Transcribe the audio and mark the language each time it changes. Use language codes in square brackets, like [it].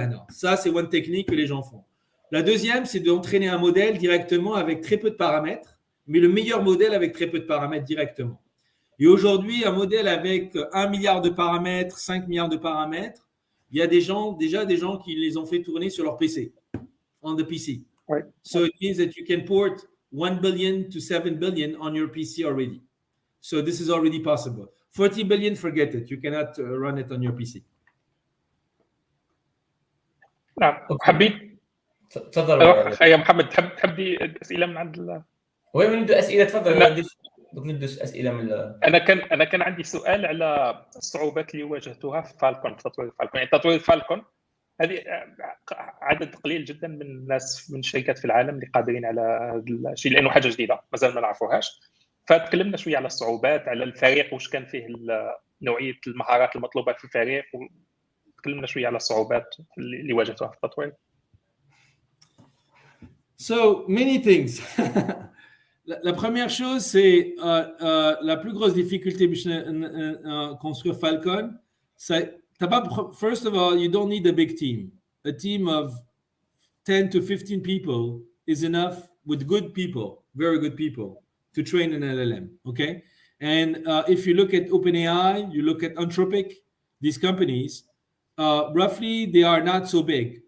[fr] Ça, c'est une technique que les gens font. La deuxième, c'est d'entraîner un modèle directement avec très peu de paramètres, mais le meilleur modèle avec très peu de paramètres directement. Et aujourd'hui, un modèle avec 1 milliard de paramètres, 5 milliards de paramètres, il y a déjà des gens qui les ont fait tourner sur leur PC, [en] on the PC. [fr] Ouais. [en] So it means that you can port 1 billion to 7 billion on your PC already. So this is already possible. 40 billion, forget it. You cannot run it on your PC. [ar] نعم. حبيت تفضل يا محمد، تحب اسئله من عند وين نبدا اسئله؟ تفضل. نبدا اسئله من انا كان عندي سؤال على الصعوبات اللي واجهتوها في فالكون، في تطوير فالكون. يعني تطوير فالكون هذه عدد قليل جدا من الناس من الشركات في العالم اللي قادرين على هذا الشيء، لانه حاجه جديده مازال ما نعرفوهاش. فتكلمنا شويه على الصعوبات، على الفريق واش كان فيه نوعيه المهارات المطلوبه في الفريق، وتكلمنا شويه على الصعوبات اللي واجهتوها في التطوير. [en] So many things. [fr] La première chose, c'est la plus grosse difficulté pour construire Falcon. [en] First of all, you don't need a big team. A team of 10 to 15 people is enough with good people, very good people, to train an LLM, okay? And if you look at OpenAI, you look at Anthropic, these companies, roughly they are not so big.